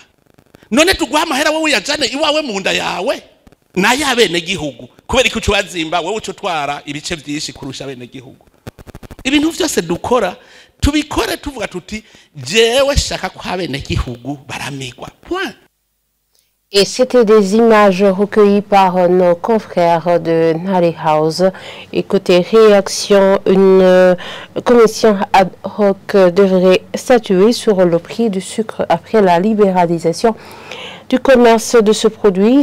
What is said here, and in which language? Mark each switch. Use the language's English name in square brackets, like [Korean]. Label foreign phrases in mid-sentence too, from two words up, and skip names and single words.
[Rundi] None tuguha amahera wowe yajane iwawe mu nda yawe na yabene gihugu kubera ko ucubazimba wowe ucutwara ibice byinshi kurusha abene gihugu. Ibintu byose dukora tubikore tuvuga tuti jewe shaka ko abene gihugu baramigwa. Point. [French] Et c'était des images recueillies par nos confrères de Nari House. Et côté réaction, une commission ad hoc devrait statuer sur le prix du sucre après la libéralisation du commerce de ce produit.